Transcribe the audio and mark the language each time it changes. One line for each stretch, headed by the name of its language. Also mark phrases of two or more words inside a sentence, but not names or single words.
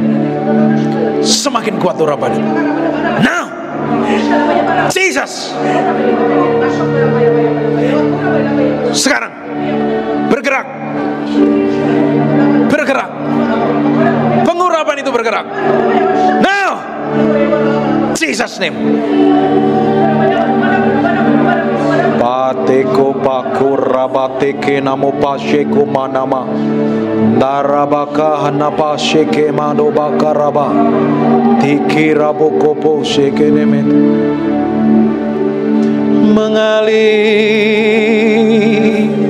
Indonesian: Semakin kuat urapan itu.
English: Now Jesus.
Indonesian: Sekarang bergerak. Bergerak. Pengurapan itu bergerak.
English: Now Jesus name. Pateko pakurabate namo pasheko manama darabaka hanapa sheke mano bakaraba tikiraboko po sheke nemet mengalir